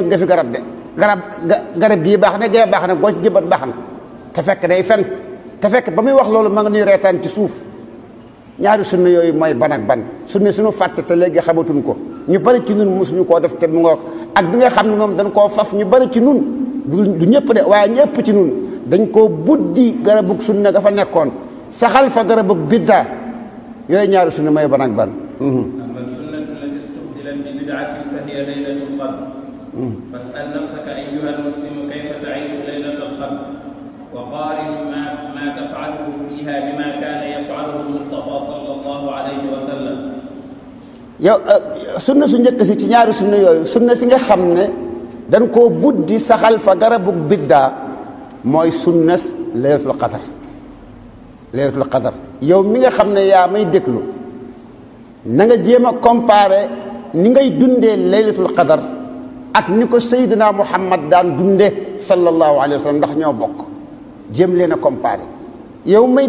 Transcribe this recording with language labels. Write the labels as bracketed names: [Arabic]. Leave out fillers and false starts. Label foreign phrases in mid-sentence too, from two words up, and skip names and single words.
[Wolof] nga fi garab de garab gii baax na gee baax na boo ci jëmbat baax na te fekk day fen te fekk ba muy wax loolu ma nga nuy reetaan ci suuf ñaari sunna yooyu mooy ban ak ban sunna suñu fàtte te léegi xamatuñ ko ñu bari ci nun mosuñu koo def te mu ngoog ak bi nga xam ne moom dañ koo faf ñu bari ci nun du ñëpp de waaye ñëpp ci nun dañ koo buddi garabug sunna ga fa nekkoon saxal fa garabug bidda yooyu ñaari sunna mooy ban ak ban [Arabic] فاسأل نفسك أيها المسلم كيف تعيش ليلة القدر وقارن ما تفعله فيها بما كان يفعله المصطفى صلى الله عليه وسلم [Wolof] yow sunna su njëkk si ci ñaari sunna yooyu sunna si nga xam ne dañ koo buddi saxal fa garabu biddaa mooy sunnas [Arabic] ليلة القدر [Wolof] yow mi nga xam ne yaa may déglu na nga jéem a comparer ni ngay dundee [Arabic] ليلة القدر [Wolof] ak ni ko Seydina Muhammad daan dunde [Arabic] صلى الله عليه وسلم [Wolof] ndax ñoo bokk jéem leen a comparé yow may